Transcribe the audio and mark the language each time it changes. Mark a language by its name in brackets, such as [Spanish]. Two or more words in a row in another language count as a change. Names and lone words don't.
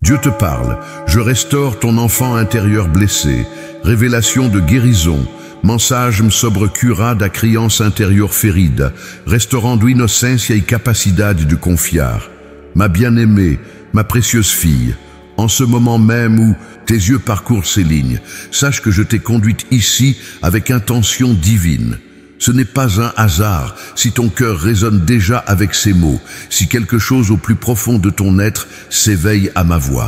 [French] Dieu te parle, je restaure ton enfant intérieur blessé, révélation de guérison, [Portuguese] mensagem sobre cura da criança interior ferida, restaurando inocência e capacidade de confiar. [French] Ma bien-aimée, ma précieuse fille, en ce moment même où tes yeux parcourent ces lignes, sache que je t'ai conduite ici avec intention divine. Ce n'est pas un hasard si ton cœur résonne déjà avec ces mots, si quelque chose au plus profond de ton être s'éveille à ma voix.